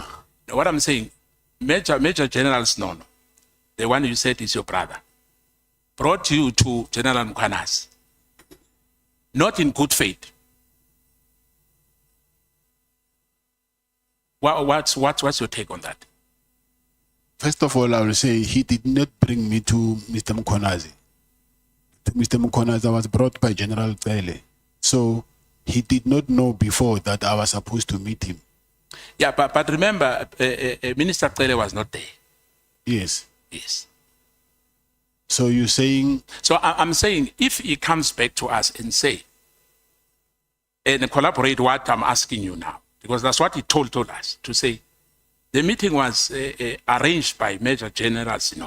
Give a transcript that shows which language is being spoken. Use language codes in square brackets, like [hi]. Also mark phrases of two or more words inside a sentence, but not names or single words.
[en] What I'm saying, Major General Sinono, the one you said is your brother, brought you to General Mkhwanazi, not in good faith. What's your take on that? First of all, I will say he did not bring me to Mr. Mkhwanazi. Mr. Mkhwanazi was brought by General Tele. So he did not know before that I was supposed to meet him. Yeah, but remember, Minister Tele was not there. Yes. Yes. So you're saying... So I'm saying, if he comes back to us and say, and collaborate what I'm asking you now, because that's what he told us, to say, the meeting was arranged by Major General Sinono,